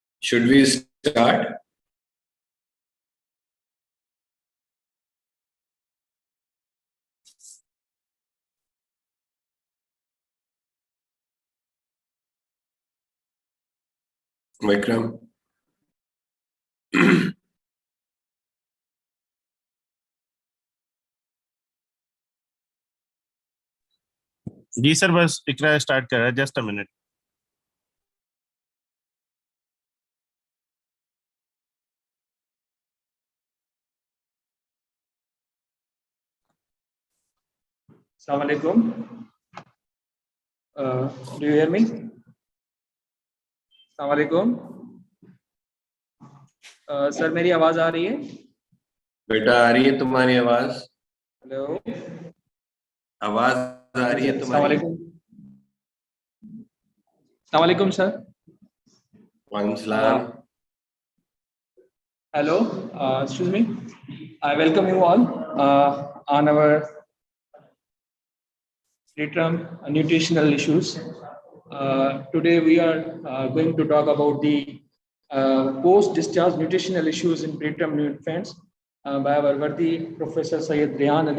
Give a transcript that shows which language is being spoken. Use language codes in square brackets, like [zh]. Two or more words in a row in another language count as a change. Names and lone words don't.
[en] Should we start? Vikram? [hi] जी सर, बस इकरा स्टार्ट कर रहा है, [en] just a minute. [ar] السلام عليكم. [en] Do you hear me? [ar] السلام عليكم. [hi] सर मेरी आवाज आ रही है? बेटा आ रही है तुम्हारी आवाज? हेलो, आवाज आ रही है तुम्हारी? [ar] السلام عليكم सर। وعليكم السلام. [en] Hello, excuse me. I welcome you all on our preterm nutritional issues. Today we are going to talk about the post-discharge nutritional issues in preterm infants by our worthy Professor Syed Rehan Ali.